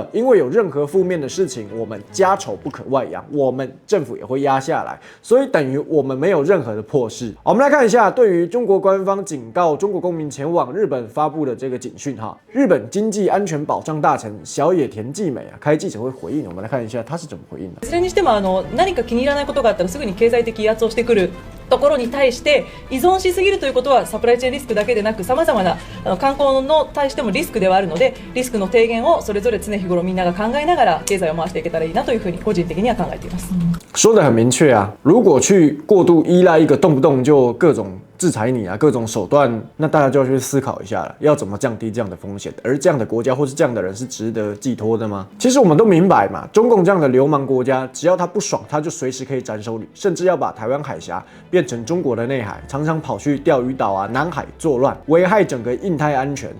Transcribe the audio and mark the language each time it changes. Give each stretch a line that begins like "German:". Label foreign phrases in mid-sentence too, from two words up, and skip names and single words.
Chinese: 因为有任何负面的事情，我们家丑不可外扬，我们政府也会压下来，所以等于我们没有任何的破事。我们来看一下对于中国官方警告中国公民前往日本发布的这个警讯日本经济安全保障大臣小野田纪美开记者会回应，我们来看一下他是怎么回应的。
Japanese: いずれにしても何か気に入らないことがあったらすぐに経済的威圧をしてくるところに対して依存しすぎるということはサプライチェーンリスクだけでなく様々な観光の対してもリスクではあるので、リスクの低減をそれぞれ常日頃みんなが考えながら経済を回していけたらいいなというふうに個人的には考えています。
Chinese: 说得很明确如果去过度依赖一个动不动就各种制裁你各种手段，那大家就要去思考一下了，要怎么降低这样的风险？而这样的国家或是这样的人是值得寄托的吗？其实我们都明白嘛，中共这样的流氓国家，只要他不爽，他就随时可以斩首你，甚至要把台湾海峡变成中国的内海，常常跑去钓鱼岛南海作乱，危害整个印太安全。